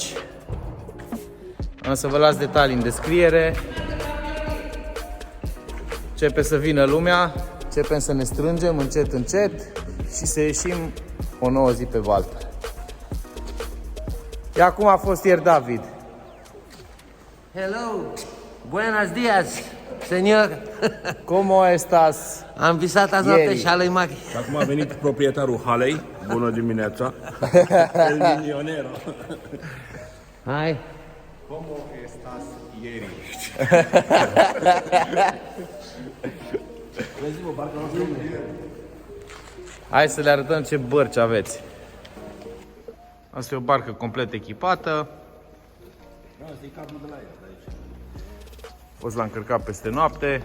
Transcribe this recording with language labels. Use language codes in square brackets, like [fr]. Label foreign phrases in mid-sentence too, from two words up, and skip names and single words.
[ro] Am să vă las detalii în descriere. Începe să vină lumea, începem să ne strângem încet, încet și să ieșim o nouă zi pe baltă. Iar cum a fost ieri, David? [es] Hello, buenos días, señor. Como estás? [ro] Am visat azi noapte șalei mari. Acum a venit proprietarul halei. Bună dimineața. [es] El milionero. [ro] Hai. [es] Como estás ieri? [ro] Hai să le arătăm ce bărci aveți. Asta e o barcă complet echipată. A fost la încărcat peste noapte.